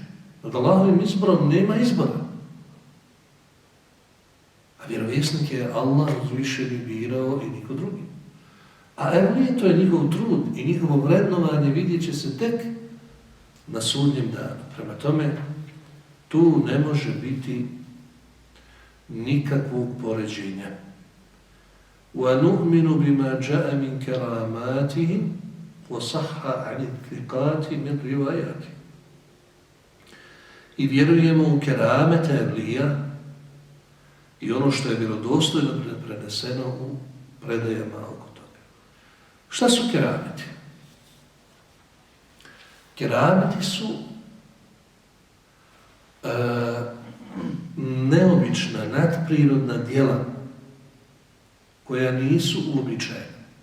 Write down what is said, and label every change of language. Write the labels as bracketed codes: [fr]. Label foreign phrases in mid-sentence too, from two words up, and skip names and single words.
[bs] Nad Allahovim izborom nema izbora. A vjerovjesnik je Allah uzvišeni birao i niko drugi. A evlije, to je njihov trud i njihovo vrednovanje vidjet će se tek na sudnjem danu. Prema tome, tu ne može biti nikakvog poređenja. [ar] وَنُؤْمِنُ بِمَا جَاءَ مِنْ كَرَامَاتِهِمْ وَصَحَّ عَنِ الثِّقَاتِ مِنْ رِوَايَاتِ. [bs] I vjerujemo u keramete evlija i ono što je vjerodostojno preneseno u predajama oko toga. Šta su kerameti? Kerameti su neobična, nadprirodna djela koja nisu uobičajena.